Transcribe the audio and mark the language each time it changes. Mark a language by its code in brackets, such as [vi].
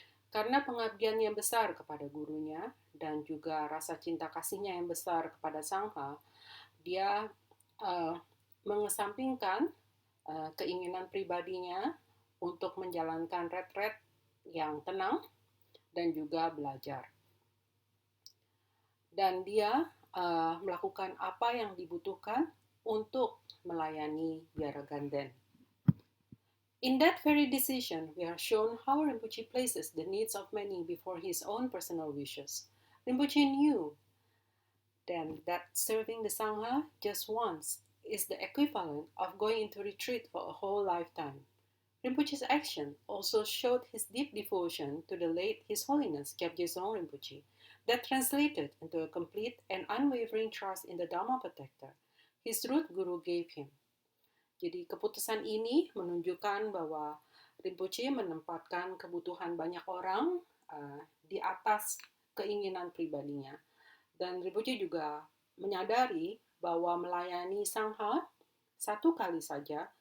[id] Karena pengabdian yang besar kepada gurunya dan juga rasa cinta kasihnya yang besar kepada Sangha, dia mengesampingkan keinginan pribadinya untuk menjalankan retret yang tenang dan juga belajar. Dan dia melakukan apa yang dibutuhkan untuk melayani Biara Ganden. [en] In that very decision, we are shown how Rinpoche places the needs of many before his own personal wishes. Rinpoche knew then that serving the Sangha just once is the equivalent of going into retreat for a whole lifetime. Rinpoche's action also showed his deep devotion to the late His Holiness Kyabje Dzong Rinpoche, that translated into a complete and unwavering trust in the Dharma Protector his root guru gave him. [id] Jadi keputusan ini menunjukkan bahwa Rinpoche menempatkan kebutuhan banyak orang di atas keinginan pribadinya. Dan Rinpoche juga menyadari bahwa melayani Sangha satu kali saja